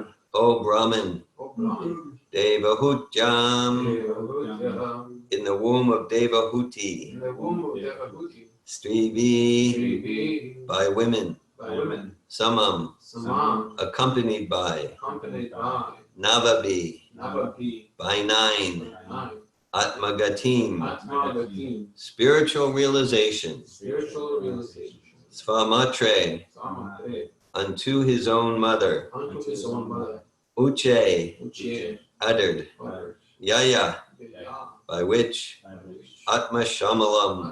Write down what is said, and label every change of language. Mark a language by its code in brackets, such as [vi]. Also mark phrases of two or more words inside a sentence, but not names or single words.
[en] O Brahman. O Brahman. [sa] Devahutyam, Devahutyam. [en] in the womb of Devahuti. In the womb of Devahuti. [sa] Strivi, Srivi. [en] by women. By women. [sa] Samam, Samam. [en] accompanied by. Accompanied by. [sa] Navabi, Navapi. [en] by 9. Nine. [sa] Atmagatim, Atmagatim. [en] spiritual realization. Spiritual realization. [sa] Svamatre, Samatre. [en] unto his own mother. Unto his own mother. [sa] Uche, Uche. [en] uttered. Father. [sa] Yaya, Yaya. [en] by which. By which. [sa] आत्म शमलम्,